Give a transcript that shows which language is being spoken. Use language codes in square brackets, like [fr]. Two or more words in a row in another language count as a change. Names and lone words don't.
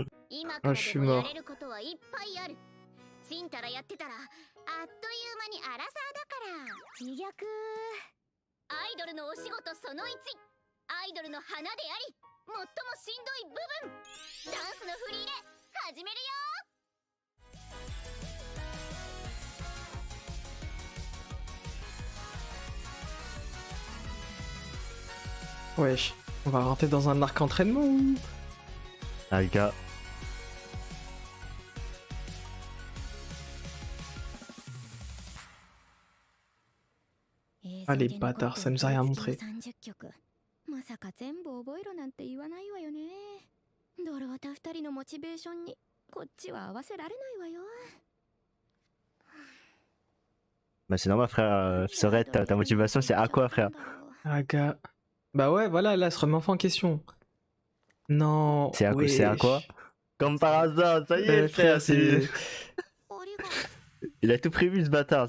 [ja] 今からでもやれることはいっぱいある。ちんたらやってたらあっという間にアラサーだから。自虐。アイドルのお仕事その1。アイドルの花であり最もしんどい部分。ダンスの振り入れ始めるよ。 [fr] Wesh. On va rentrer dans un arc entraînement ou... Ah, les gars. Ah les bâtards, ça nous a rien montré. [ja] まさか全部覚えろなんて言わないわよね。ドルオタ二人のモチベーションにこっちは合わせられないわよ。 [fr] Bah, c'est normal, frère. Serait ta motivation, c'est à quoi, frère? Ah gars. Bah ouais, voilà, là, elle se remet enfin en question. Non. C'est à quoi? Comme par hasard, ça y est, frère. c'est... Il a tout prévu, ce bâtard.